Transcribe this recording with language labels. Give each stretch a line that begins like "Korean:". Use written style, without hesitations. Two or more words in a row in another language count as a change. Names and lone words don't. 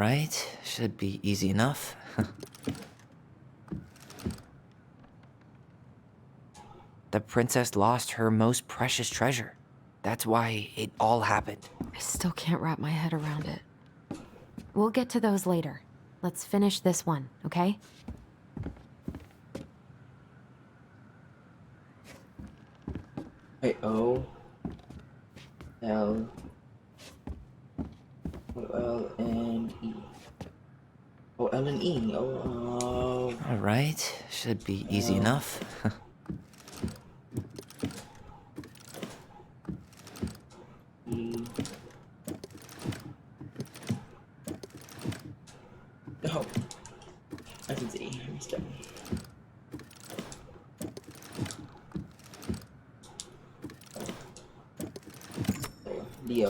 English: right, should be easy enough. The princess lost her most precious treasure. That's why it all happened. I still can't wrap my head around it. We'll get to those later. Let's finish this one, okay? Wait, O L O L N E. O L N E. Oh, All right, should be easy enough. E. No. I can see. I'm stuck. There you go. Leo.